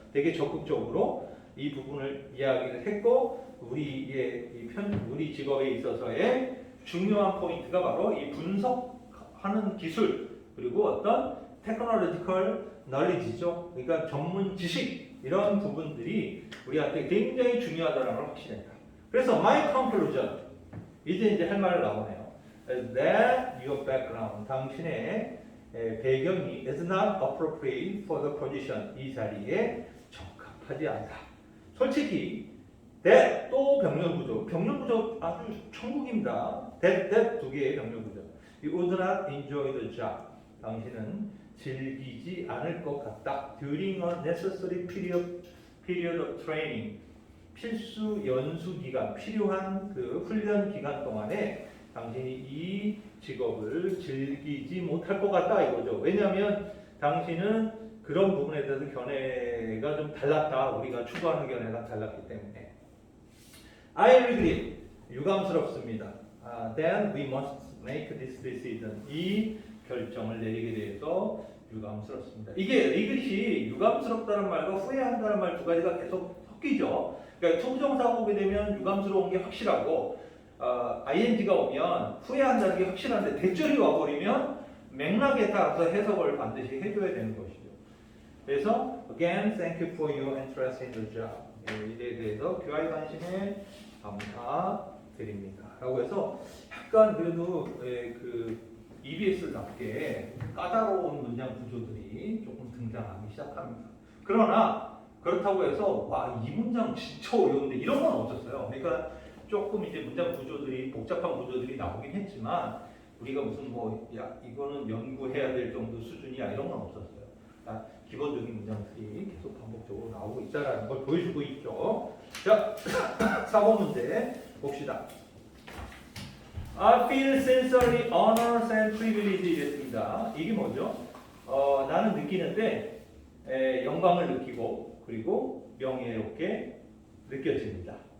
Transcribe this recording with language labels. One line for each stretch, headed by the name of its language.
Korean: 되게 적극적으로 이 부분을 이야기를 했고 우리 직업에 있어서의 중요한 포인트가 바로 이 분석하는 기술 그리고 어떤 테크놀로지컬 knowledge죠. 그러니까 전문 지식 이런 부분들이 우리한테 굉장히 중요하다는 걸 확신했다. 그래서
English: my conclusion
Korean: 이제 할 말을 나오네요.
English: That your background
Korean: 당신의 배경이
English: is not appropriate for the position
Korean: 이 자리에 적합하지 않다. 솔직히 that 또 병렬구조 아주 천국입니다. that 두 개의 병렬구조.
English: You would not enjoy the job.
Korean: 당신은 즐기지 않을 것 같다.
English: During a necessary period of training.
Korean: 필수 연수 기간, 필요한 그 훈련 기간 동안에 당신이 이 직업을 즐기지 못할 것 같다 이거죠. 왜냐하면 당신은 그런 부분에 대해서 견해가 좀 달랐다. 우리가 추구하는 견해가 달랐기 때문에.
English: I regret.
Korean: 유감스럽습니다.
English: Then we must make this decision.
Korean: 이 결정을 내리게 돼서 유감스럽습니다. 이게 regret이 유감스럽다는 말과 후회한다는 말 두 가지가 계속 섞이죠. 그러니까 투부정사가 오게 되면 유감스러운 게 확실하고 ing가 오면 후회한다는 게 확실한데 대절이 와버리면 맥락에 따라서 해석을 반드시 해줘야 되는 것이죠. 그래서
English: again, thank you for your interest in the job.
Korean: 이에 대해서 귀하의 관심에 감사드립니다. 라고 해서 약간 그래도 그 EBS답게 까다로운 문장 구조들이 조금 등장하기 시작합니다. 그러나 그렇다고 해서 와, 이 문장 진짜 어려운데 이런 건 없었어요. 그러니까 조금 이제 문장 구조들이 복잡한 구조들이 나오긴 했지만 우리가 무슨 야 이거는 연구해야 될 정도 수준이야 이런 건 없었어요. 기본적인 문장들이 계속 반복적으로 나오고 있다는 걸 보여주고 있죠. 자, 4번 문제 봅시다.
English: I feel sincerely honored and privileged 이랬습니다.
Korean: 이게 뭐죠? 나는 느끼는데 영광을 느끼고 그리고 명예롭게 느껴집니다.